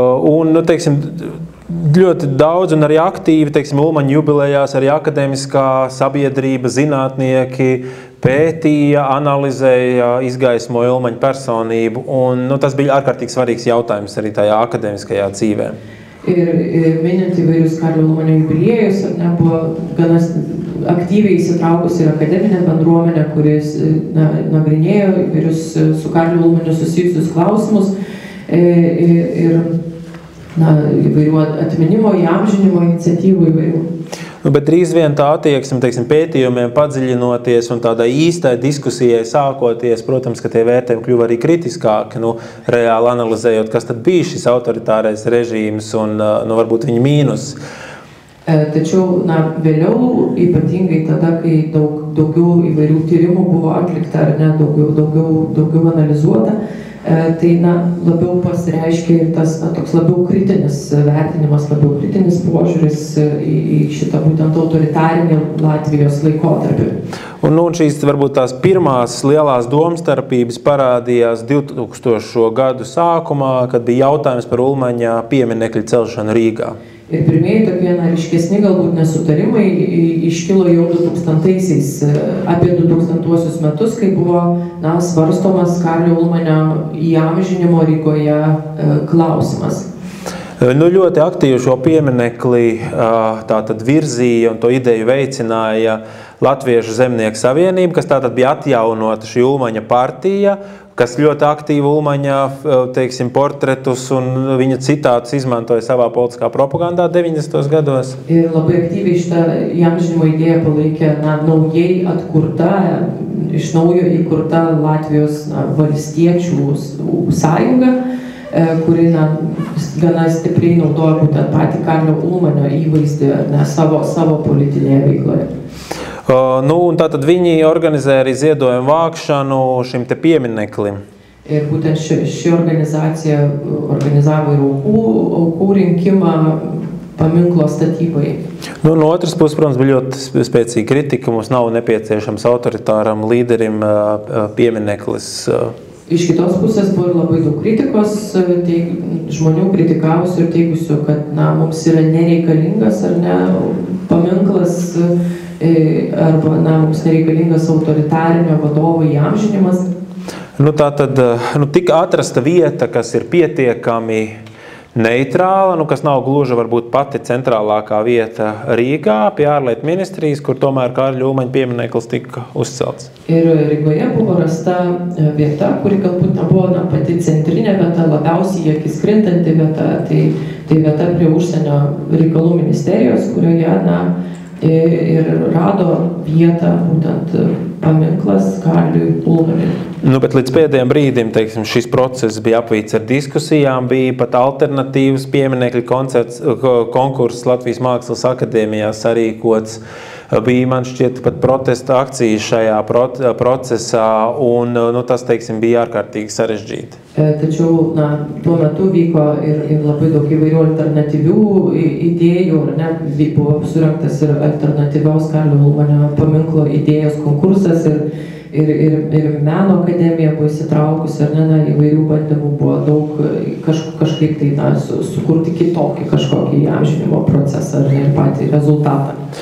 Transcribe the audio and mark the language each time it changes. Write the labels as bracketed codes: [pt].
[lv] Un, teiksim, ļoti daudz un arī aktīvi, teiksim, Ulmaņa jubilejās arī akadēmiskā sabiedrība, zinātnieki pētīja, analizēja, izgaismoja Ulmaņa personību, un tas bija ārkārtīgi svarīgs jautājums arī tajā akadēmiskajā dzīvē. [lt] Ir minint įvairius Karlio Ulmanio jubiliejus, buvo gana aktyviai įsitraukusi ir akademinė bendruomenė, kuris nagrinėjo įvairius su Karliu Ulmaniu susijusius klausimus ir įvairių atminimo, įamžinimo iniciatyvų įvairių. [lv] Bet drīz vien tā attieksme, teiksim, pētījumiem padziļinoties un tādai īstai diskusijai sākoties, protams, ka tie vērtējumi kļuva arī kritiskāki, reāli analizējot, kas tad bija šis autoritārais režīms un varbūt viņa mīnus. [lt] Tačiau vėliau, ypatingai tada, kai daugiau įvairių tyrimų buvo atlikta ar ne, daugiau analizuota, tai labiau pasireiškia ir tas toks labiau kritinis vertinimas, labiau kritinis požiūris į šitą būtent autoritarinį Latvijos laikotarpį. [lv] Un šīs varbūt tās pirmās lielās domstarpības parādījās 2000. Gadu sākumā, kad bija jautājums par Ulmaņa pieminekļa celšanu Rīgā. [lt] Ir pirmieji tokie ryškesni galbūt nesutarimai iškilo jau 2000-aisiais, apie 2000-uosius metus, kai buvo svarstomas Karlio Ulmanio įamžinimo Rygoje klausimas. [lv] Ļoti aktīvi šo pieminekli tātad virzīja un to ideju veicināja Latviešu zemnieku savienība, kas tātad bija atjaunota šī Ulmaņa partija, kas ļoti aktīvi Ulmaņa, teiksim, portretus un viņa citātus izmantoja savā politiskā propagandā 90. gados. [lt] Ir labai aktyviai šitą įamžinimo idėją palaikė naujai atkurta, iš naujo įkurta Latvijos valstiečių sąjunga, kuri gana stipriai naudoja būtent patį Karlio Ulmanio įvaizdį savo politinėje veikloje. [lv] Un tātad viņi organizēja arī ziedojumu vākšanu šim te piemineklim. [lt] Ir būtent ši organizacija organizavo ir aukų rinkimą paminklo statybai. [lv] No otras puses, protams, bija ļoti spēcīga kritika. Mums nav nepieciešams autoritāram līderim piemineklis. [lt] Iš kitos pusės buvo ir labai daug kritikos, žmonių kritikavusių ir teigusių, kad mums yra nereikalingas ar ne paminklas, arba mums nereikalingas autoritarinio vadovo įamžinimas. [lv] Tātad tika atrasta vieta, kas ir pietiekami neitrāla, kas nav gluži varbūt pati centrālākā vieta Rīgā pie ārlietu ministrijas, kur tomēr Karļa Ulmaņa piemineklis tika uzcelts. [lt] Ir Rygoje buvo rasta vieta, kuri galbūt nebuvo pati centrinė vieta, labiausiai akis krintanti vieta, tai vieta prie užsienio reikalų ministerijos, kurioje ir rado vietą būtent paminklas Karliui Ulmaniui. [lv] Bet līdz pēdējiem brīdim, teiksim, šis process bija apvīts ar diskusijām, bija pat alternatīvas pieminekļu konkurss Latvijas Mākslas akadēmijā sarīkots. Bija, man šķiet, pat protesta akcijas šajā procesā, un tas, teiksim, bija ārkārtīgi sarežģīti. [lt] Tačiau, tuo metu vyko ir labai daug įvairių alternatyvių idėjų, buvo surengtas ir alternatyvios Karlio Ulmanio paminklo idėjos konkursas ir meno akademija buvo įsitraukusi, įvairių bandymų buvo daug kažkaip sukurti kitokį kažkokį įamžinimo procesą ir patį rezultatą.